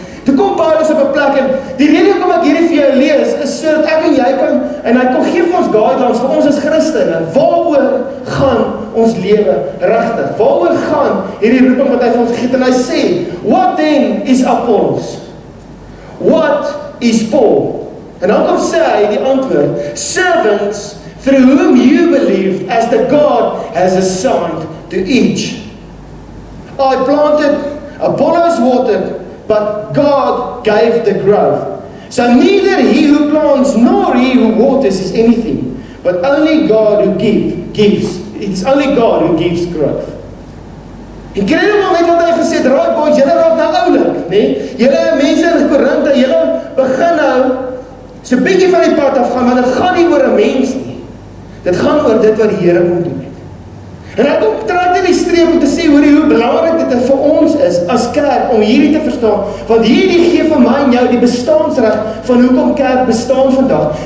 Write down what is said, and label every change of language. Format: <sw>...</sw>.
<af>Toe kom Paulus op 'n plek, en die rede hoekom ek hierdie vir jou lees, is sodat ek en jy kan, en hy kom gee vir ons guidelines, vir ons as Christene, waaroor gaan ons lewe regtig? Waaroor gaan hierdie roeping wat hy vir ons gegee het? En hy sê,</af> <en>what then is Apollos? What is Paul?</en> <af>En dan kom sê hy die antwoord,</af> <en>servants through whom you believed as the God has assigned to each. I planted, Apollos watered, but God gave the growth. So neither he who plants nor he who waters is anything, but only God who gives. It's only God who gives growth.</en> <af>En kry jy maar net wat hy gesê het, raak boys, julle raak nou oulik, nee? Julle mense in Korinthe, julle begin nou so 'n bietjie van die pad afgaan, maar dit gaan nie oor 'n mens nie. Dit gaan oor dit wat die Here kom doen het. En hy kom trek in die streep om te sê hoe belangrik dit vir ons is as kerk om hierdie te verstaan, want hierdie gee vir my en jou die bestaansreg van hoekom kerk bestaan vandag.</af>